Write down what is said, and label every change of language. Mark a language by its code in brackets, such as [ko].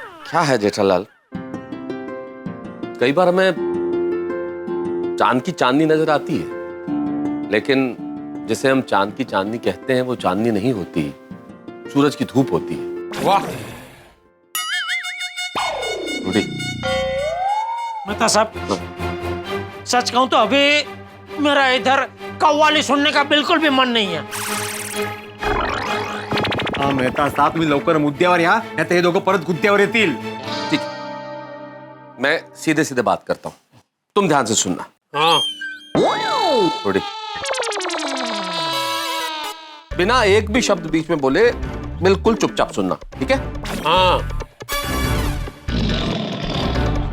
[hi] क्या है जेठालाल, कई बार हमें चांद की चांदनी नजर आती है, लेकिन जिसे हम चांद की चांदनी कहते हैं वो चांदनी नहीं होती, सूरज की धूप होती है। वाह। रूडी, मेहता साहब, सच कहूं तो अभी मेरा इधर कव्वाली सुनने का बिल्कुल भी मन नहीं है। [mr] मेहता साहब तुम्ही लवकर मुद्द्यावर या, नाही तर हे दोघं परत गुद्द्यावर येतील। [hi] ठीक, मैं सीधे सीधे बात करता हूं, तुम ध्यान से सुनना। हाँ। रूडी, बिना एक भी शब्द बीच में बोले बिल्कुल चुपचाप सुनना, ठीक है? हाँ।